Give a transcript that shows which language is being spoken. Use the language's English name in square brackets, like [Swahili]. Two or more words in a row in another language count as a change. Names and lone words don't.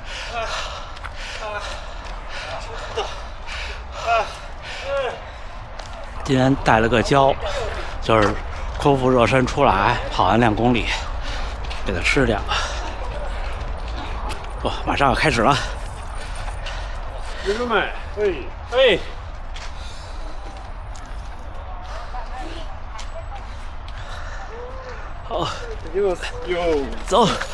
[Chinese] 今天带了个胶，就是空腹热身出来跑完2公里，给它吃点吧。哇，马上要开始了。 [Japanese] 10秒前。はい。 [Chinese] 好， [Japanese] 行きます。よー。 [Chinese] 走。